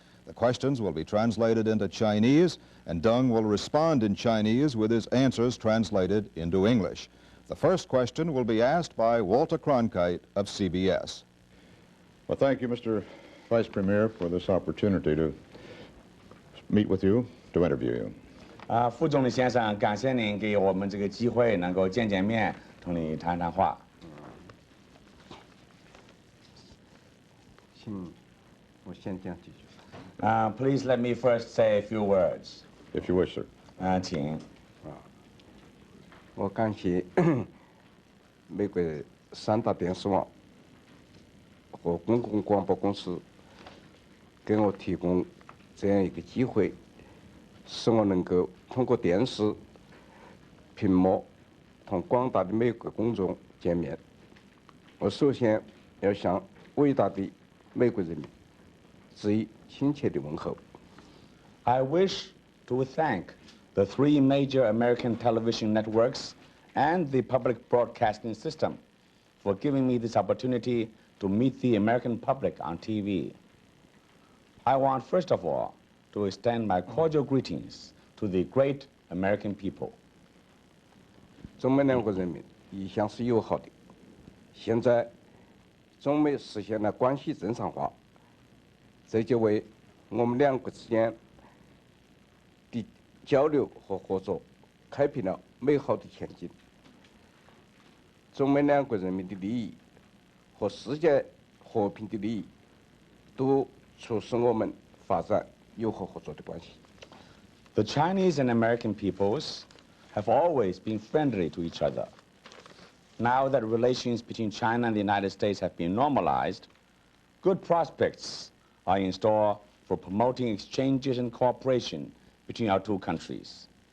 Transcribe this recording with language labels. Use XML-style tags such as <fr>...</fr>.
<en>The questions will be translated into Chinese, and Deng will respond in Chinese with his answers translated into English. The first question will be asked by Walter Cronkite of CBS. Well, thank you, Mr. Vice Premier, for this opportunity to meet with you, to interview you.</en> <zh>副总理先生，感谢您给我们这个机会，能够见见面，同你谈谈话。请我先讲几句。</zh> <en>Please let me first say a few words. If you wish, sir. 请。</en> <zh>我感谢美国3大电视网和公共广播公司给我提供这样一个机会，使我能够通过电视屏幕同广大的美国公众见面。我首先要向伟大的美国人民致以亲切的问候。</zh> <en>I wish to thank the 3 major American television networks and the public broadcasting system for giving me this opportunity to meet the American public on TV. I want, first of all, to extend my cordial greetings to the great American people.</en> <zh>中美两国人民一向是友好的，现在中美实现了关系正常化，这就为我们两国之间的交流和合作开辟了美好的前景。中美两国人民的利益和世界和平的利益都促使我们发展友好合作的关系。</zh> <en>The Chinese and American peoples have always been friendly to each other. Now that relations between China and the United States have been normalized, good prospects are in store for promoting exchanges and cooperation between our two countries.</en>